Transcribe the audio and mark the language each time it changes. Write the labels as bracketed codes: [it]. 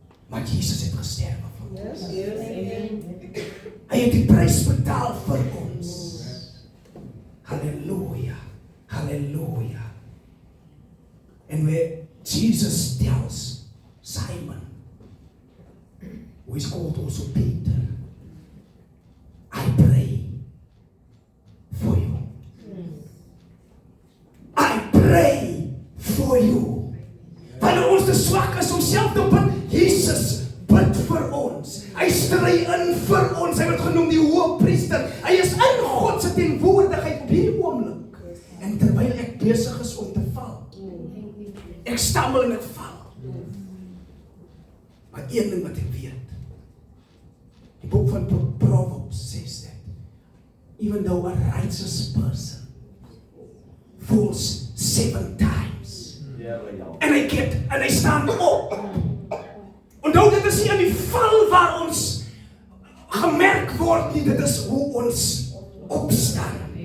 [af] Maar Jesus het gesterwe vir ons. Hy het die prys betaal vir ons. Halleluja. Hallelujah. [en] And where Jesus tells Simon, who is called also Peter, I pray for you. I pray for you. [af] Wanneer ons te swak is om self te bid, Jesus bid vir ons. Hy stry in vir ons. Hy word genoem die hoëpriester. Hy is in God se teenwoordigheid op hierdie oomblik. En terwyl ek besig is om te val, ek stammel en ek val. Maar een ding wat ek weet, die boek van [en] Proverbs says that even though a righteous person falls 7 times. [af] En hy staan op. Onthou, dit is nie in die val waar ons gemerk word nie, dit is hoe ons opstaan.